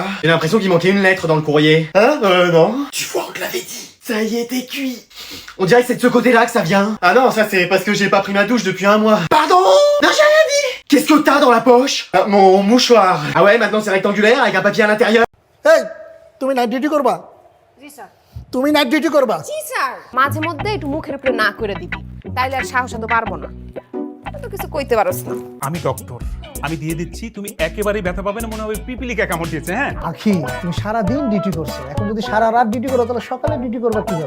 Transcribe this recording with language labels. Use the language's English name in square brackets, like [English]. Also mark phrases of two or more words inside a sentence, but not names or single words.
[French] J'ai l'impression qu'il manquait une lettre dans le courrier. Hein? Non. Tu vois, on te l'avait dit. Ça y est, t'es cuit. On dirait que c'est de ce côté-là que ça vient. Ah non, ça c'est parce que j'ai pas pris ma douche depuis un mois. Pardon? Non, j'ai rien dit. Qu'est-ce que t'as dans la poche? Mon mouchoir. Ah ouais, maintenant c'est rectangulaire avec un papier à l'intérieur. [Bangla] এই তুমি নাইট ডিউটি করবা জি স্যার তুমি নাইট ডিউটি করবা জি স্যার মাঝে মধ্যে একটু মুখের উপরে না করে দিবি তাইলে আর সাহস তো পারবো না তো কিছু কইতে পারছ না আমি ডক্টর, আমি দিয়ে দিচ্ছি, তুমি একেবারেই ব্যথা পাবে না, মনে হবে পিপিলিকা কামড় দিয়েছে। হ্যাঁ আখি তুমি সারা দিন ডিউটি করছো, এখন যদি সারা রাত ডিউটি করো তাহলে সকালে ডিউটি করবা কিভাবে?